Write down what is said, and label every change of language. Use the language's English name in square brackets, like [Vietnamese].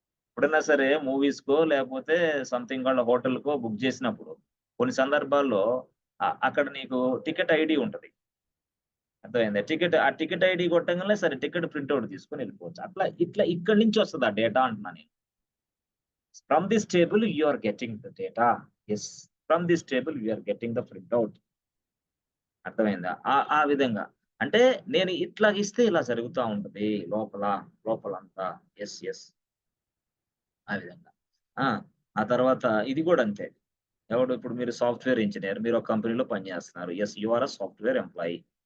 [Telugu] ఎప్పుడైనా సరే మూవీస్‌కో లేకపోతే సంథింగ్ వాళ్ళ హోటల్‌కో బుక్ జేసినప్పుడు కొన్ని సందర్భాల్లో అక్కడ నీకు టికెట్ ఐడీ ఉంటది. అర్థమైందా? ఆ టికెట్ ఐడీ కొట్టంగానే సరే టికెట్ ప్రింట్ ఔట్ తీసుకొని ఎళ్ళిపోవచ్చు. ఇట్లా ఇక్కడి నుంచి వస్తది ఆ డేటా అంటున్నా నేను. [English] From this table, you are getting the data. Yes. From this table, you are getting the printout. [Telugu] అర్థమైందా? ఆ విధంగా. అంటే నేను ఇట్లాగిస్తే ఇలా జరుగుతా ఉంటది లోపలంతా. యెస్. ఆ విధంగా. ఆ! ఆ తర్వాత ఇది గూడా అంతే. ఇప్పుడు మీరు సాఫ్ట్‌వేర్ ఇంజినీర్. మీరు ఒక కంపెనీలో పనిచేస్తున్నారు. Yes. You are a software employee.